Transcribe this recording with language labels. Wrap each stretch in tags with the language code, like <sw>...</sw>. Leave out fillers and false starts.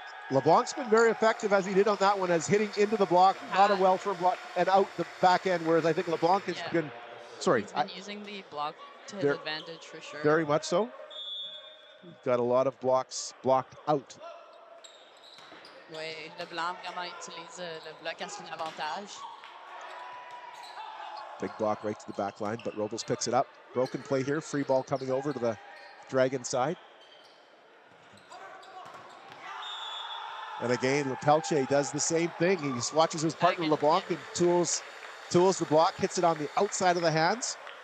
<en>LeBlanc's been very effective, as he did on that one, as hitting into the block, not a well-formed block, and out the back end, whereas I think LeBlanc has been, he's been using the block to his advantage for sure. Very much so. He's got a lot of blocks blocked out.</en> <fr>Oui, LeBlanc vraiment utilise le bloc à son avantage.</fr> <en>Big block right to the back line, but Robles picks it up. Broken play here, free ball coming over to the Dragon side. And again, Lepelche does the same thing. He just watches his partner LeBlanc and tools the block, hits it on the outside of the hands.</en>